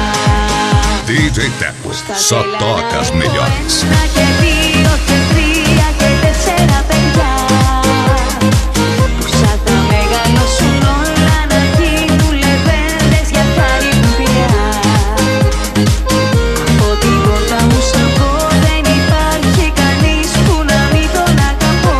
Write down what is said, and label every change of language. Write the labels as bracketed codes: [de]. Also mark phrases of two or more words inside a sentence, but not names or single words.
[pt] DJ Teco, só toca as melhores. [el] 1 και 2 και 3 και 4 παιδιά που σαν τα μεγαλώσουν όλα να γίνουν λεβέντες για χάρη του πειρά. Από την πόρτα μου σαν πω δεν υπάρχει κανείς που να μην τον αγαπώ.